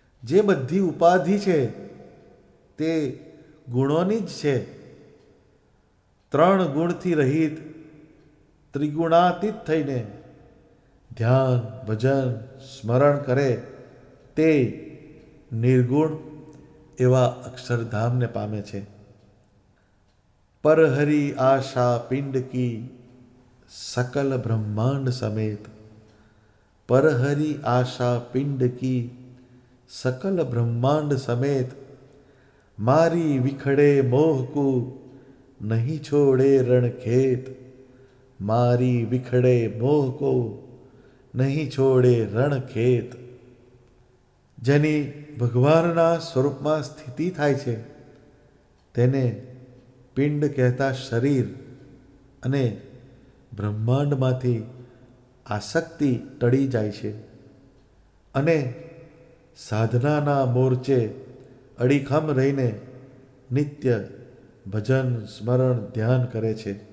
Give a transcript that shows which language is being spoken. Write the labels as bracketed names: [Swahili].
[Gujarati] જે બધી ઉપાધિ છે તે ગુણોની જ છે. 3 ગુણથી રહિત ત્રિગુણાતીત થઈને ધ્યાન ભજન સ્મરણ કરે તે નિર્ગુણ એવા અક્ષરધામને પામે છે. [Hindi] પરહરી આશા પિંડ કી सकल ब्रह्मांड समेत, परहरि आशा पिंड की सकल ब्रह्मांड समेत, मारी विखड़े मोह को नहीं छोड़े रण खेत, मारी विखड़े मोह को નહીં છોડે રણ ખેત. [Gujarati] જેની ભગવાનના સ્વરૂપમાં સ્થિતિ થાય છે તેને પિંડ કહેતા શરીર અને બ્રહ્માંડમાંથી આસક્તિ ટળી જાય છે અને સાધનાના મોરચે અડીખમ રહીને નિત્ય ભજન સ્મરણ ધ્યાન કરે છે.